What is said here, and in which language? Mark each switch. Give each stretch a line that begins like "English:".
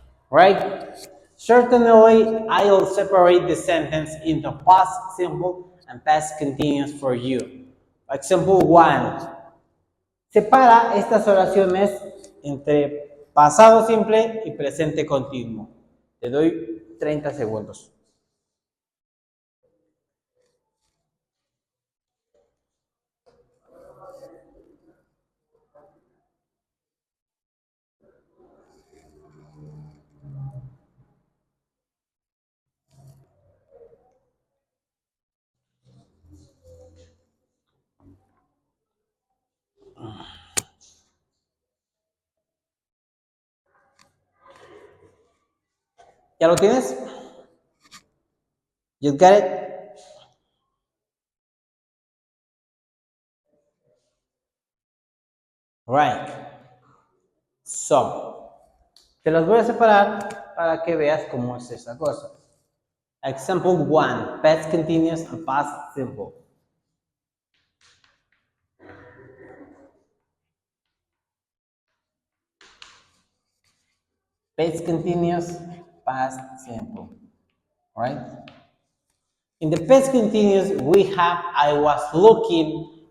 English: Right? Certainly, I'll separate the sentence into past simple and past continuous for you. Example 1.
Spanish: Separa estas oraciones entre pasado simple y presente continuo. Te doy 30 segundos. ¿Ya lo tienes?
English: You got it? Right.
Spanish: So, te los voy a separar para que veas cómo es esa cosa.
English: Example 1, past continuous and past simple. Past continuous, past simple. Right? In the past continuous, we have I was looking